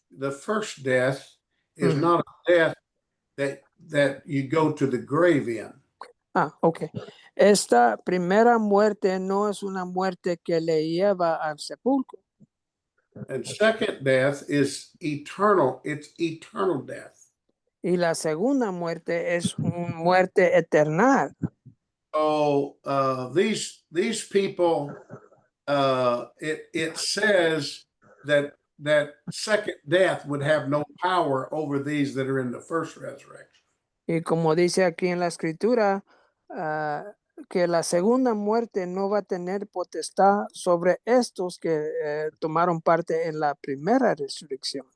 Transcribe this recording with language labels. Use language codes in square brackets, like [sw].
[en] The first death is not a death that you go to the grave in. Okay. [es] Esta primera muerte no es una muerte que le lleva al sepulcro. [en] And second death is eternal. It's eternal death. [es] Y la segunda muerte es una muerte eterna. [en] So these people, it says that second death would have no power over these that are in the first resurrection. [es] Y como dice aquí en la escritura, que la segunda muerte no va a tener potestad sobre estos que tomaron parte en la primera resurrección.